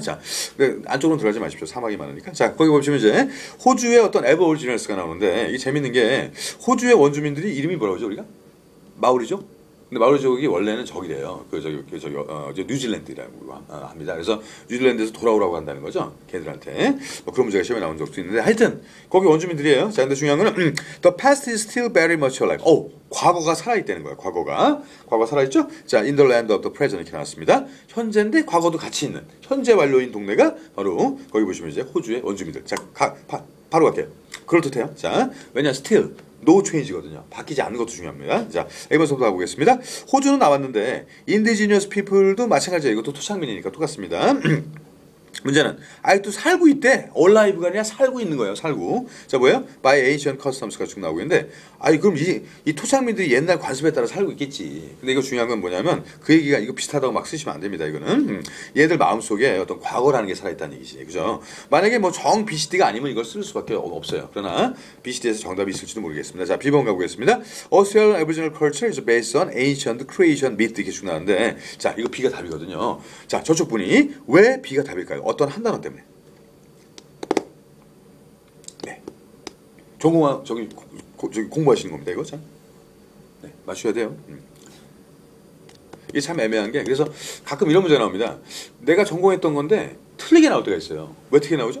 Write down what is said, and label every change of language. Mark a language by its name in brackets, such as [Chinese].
[Korean] 자, 근데 안쪽으로 들어가지 마십시오. 사막이 많으니까. 자, 거기 보시면 이제 호주의 어떤 에버오리지널스가 나오는데 이게 재밌는 게 호주의 원주민들이 이름이 뭐라고 하죠 우리가? 마오리죠? 근데 마오리족이 원래는 저기래요. 뉴질랜드라고 합니다. 그래서 뉴질랜드에서 돌아오라고 한다는 거죠. 걔들한테. 뭐 그런 문제가 시험에 나온 적도 있는데 하여튼 거기 원주민들이에요. 자, 근데 중요한 거는 [English] The past is still very much alive. [Korean] 과거가 살아있다는 거예요. 과거 살아있죠? 자, [English] in the land of the present [Korean] 이렇게 나왔습니다. 현재인데 과거도 같이 있는 현재 완료인 동네가 바로 거기 보시면 이제 호주의 원주민들. 자, 바로 갈게요. 그럴듯해요. 자, 왜냐 [English] still no change [Korean] 거든요. 바뀌지 않는 것도 중요합니다. 자, A번부터 가보겠습니다. 호주는 나왔는데 indigenous people도 마찬가지예요. 이것도 토착민이니까 똑같습니다. 문제는 아직도 살고 있대. alive가 아니라 살고 있는 거예요. 살고. 자, 뭐예요? [English] by ancient customs [Korean] 가 쭉 나오고 있는데 그럼 이 토착민들이 옛날 관습에 따라 살고 있겠지. 근데 이거 중요한 건 뭐냐면 그 얘기가 이거 비슷하다고 막 쓰시면 안 됩니다. 이거는 얘들 마음속에 어떤 과거라는 게 살아있다는 얘기지. 그죠? 만약에 뭐 정 BCD가 아니면 이걸 쓸 수밖에 없어요. 그러나 BCD에서 정답이 있을지도 모르겠습니다. 자, B번 가보겠습니다. [English] Australian Aboriginal culture is based on ancient creation myth [Korean] 이렇게 쭉 나왔는데 자, 이거 B가 답이거든요. 자, 저쪽 분이 왜 B가 답일까요? 어떤 한 단어 때문에. 네. 전공한 저기 공부하시는 겁니다. 이거 참. 네, 맞춰야 돼요. 이게 참 애매한 게 그래서 가끔 이런 문제가 나옵니다. 내가 전공했던 건데 틀리게 나올 때가 있어요. 왜 틀리게 나오죠?